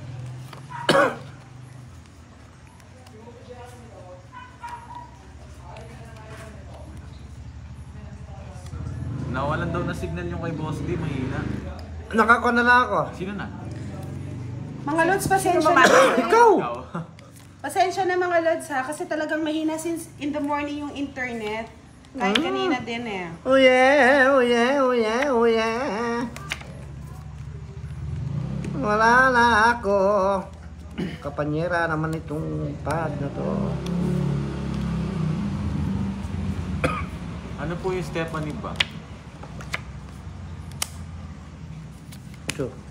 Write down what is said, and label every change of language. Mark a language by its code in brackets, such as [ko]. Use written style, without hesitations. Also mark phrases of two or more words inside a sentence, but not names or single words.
[tl] Nawalan daw na signal yung kay Boss D, mahina. Nakakuha na lang ako. Sino na? Mga Lods, pasensya Sino na. Ikaw! Ikaw. Pasensya na mga Lods ha, kasi talagang mahina [en] since in the morning [tl] yung internet. Kahit kanina din eh. [en] Oh yeah, oh yeah, oh yeah, oh yeah. [tl] Wala na ako. Kapanyera naman itong pad na to. Ano po yung Stephanie ba? So,